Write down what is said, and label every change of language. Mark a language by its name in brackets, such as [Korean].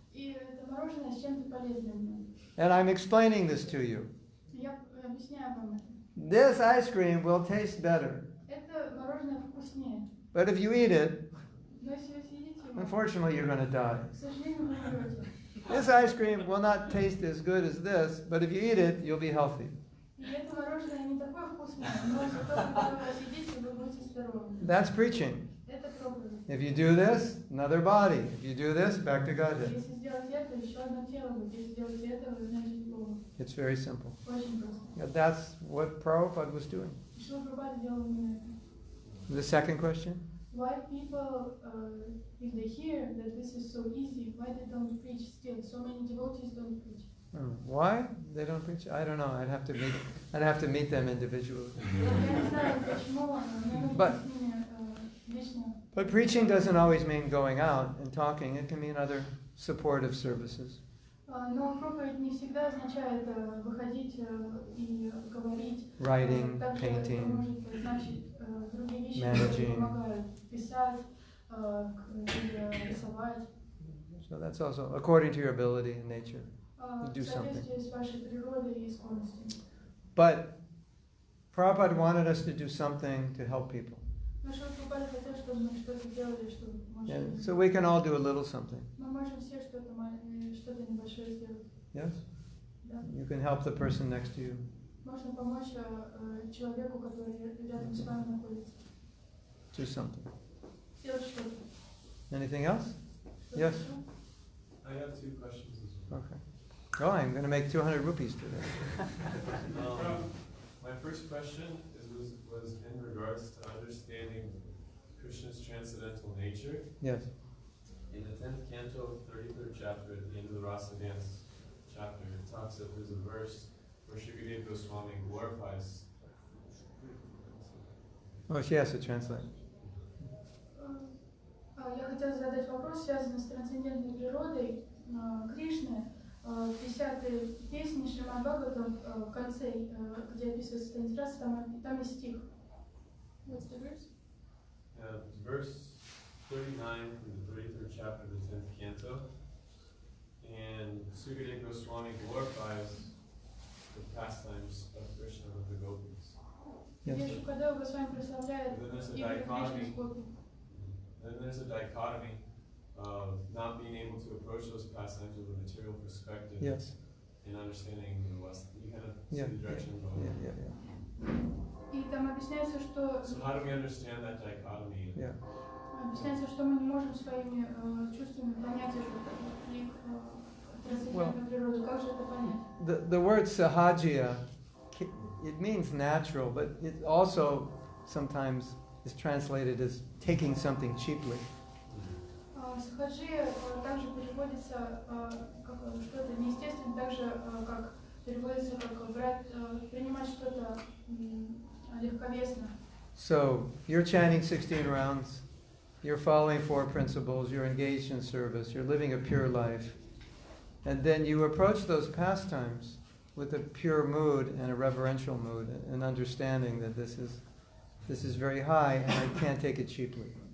[Russian] И это мороженое с чем-то полезным в нем. [English] And I'm explaining this to you. [Russian] Я объясняю вам это. [English] This ice cream will taste better, [Russian] Это мороженое вкуснее. [English] but if you eat it, [Russian] Но если вы съедите его, [English] unfortunately, you're going to die. [Russian] к сожалению, вы умрете. [English] This ice cream will not taste as good as this, but if you eat it, you'll be healthy. [Russian] И это мороженое не такое вкусное, но зато когда вы съедите, вы будете здоровы. [English] That's preaching. [Russian] Это проповедь. [English] If you do this, another body. If you do this, back to Godhead. [Russian] Если сделать это, еще одно тело будет. Если сделать это, вы значит Богу. [English] It's very simple. [Russian] Очень просто. [English] Yeah, that's what Prabhupada was doing. [Russian] Шрила Прабхупада делал именно это. [English] The second question? Why people, if they hear that this is so easy, why they don't preach still? So many devotees don't preach. Why they don't preach? I don't know. I'd have to meet them individually. [Russian] Я не знаю, почему, мне нужно [English] But- [Russian] с ними лично. [English] But preaching doesn't always mean going out and talking. It can mean other supportive services. [Russian] Но проповедь не всегда означает выходить и говорить. [English] Writing, [Russian] Также [English] painting, [Russian] это может значить другие вещи, [English] managing. [Russian] которые помогают писать или рисовать. [English] So that's also according to your ability and nature. [Russian] В [English] do something. [Russian] соответствии с вашей природой и склонностью. [English] But Prabhupada wanted us to do something to help people. [Russian] Но Шрила Прабхупада хотел, чтобы мы что-то делали, чтобы [English] And so we can all do a little something. [Russian] мы можем все что-то небольшое сделать. [English] Yes? [Russian] Да. [English] You can help the person next to you. [Russian] Можно помочь человеку, который рядом с вами находится. [English] Do something. [Russian] Сделать что-то. [English] Anything else? [Russian] Что-то [English] Yes. [Russian] еще? [English] I have 2 questions as well. Okay. Oh, I'm going to make 200 rupees today. My first question was in regards to understanding Krishna's transcendental nature. Yes. In the 10th canto, 33rd chapter, at the end of the Rasa dance chapter, it talks that there's a verse where Shukadeva Goswami glorifies. Oh, she has to translate. [Russian] Я хотела задать вопрос, связанный с трансцендентной природой Кришны. В 10-й песне Шримад Бхагаватам в конце, где описывается состояние расы, там есть стих. [English] What's the verse? Verse 39 from the 33rd chapter of the 10th canto. And Sukadeva Goswami glorifies the pastimes of Krishna with the gopis. [Russian] Где Шукадева Госвами прославляет игры Кришны с гопи. [English] Then there's a dichotomy of not being able to approach those pastimes with a material perspective. Yes. And understanding the West. You kind of see the direction of the [Russian] И там объясняется, что... [English] So how do we understand that dichotomy? Yeah. [Russian] Объясняется, что мы не можем своими чувствами понять эту их трансцендентную природу. Как же это понять? [English] The word sahajya, it means natural, but it also sometimes is translated as taking something cheaply. [Russian] Сахаджия также переводится как что-то неестественное, так же как переводится как брать, принимать что-то легковесно. [English] So you're chanting 16 rounds, you're following 4 principles, you're engaged in service, you're living a pure life, and then you approach those pastimes with a pure mood and a reverential mood, and understanding that this is very high and I can't take it cheaply.